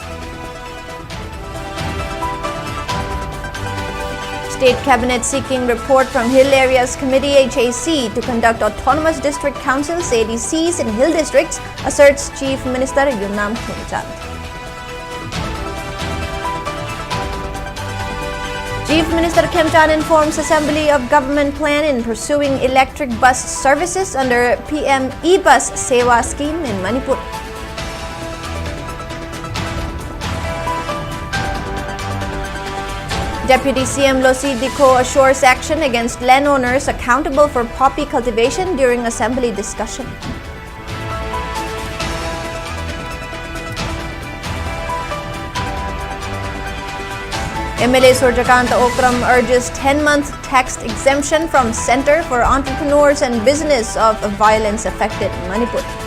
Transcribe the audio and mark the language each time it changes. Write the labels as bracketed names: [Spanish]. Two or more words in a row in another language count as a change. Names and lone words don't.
[English] State Cabinet seeking report from Hill Areas Committee HAC to conduct autonomous district councils ADCs in hill districts, asserts Chief Minister Yumnam Khimchand. Chief Minister Khimchand informs Assembly of government plan in pursuing electric bus services under PM E-Bus Sewa scheme in Manipur. Deputy CM Losi Dikho assures action against landowners accountable for poppy cultivation during Assembly discussion. MLA Surjakanta Okram urges 10-month tax exemption from Center for Entrepreneurs and Business of Violence-Affected Manipur.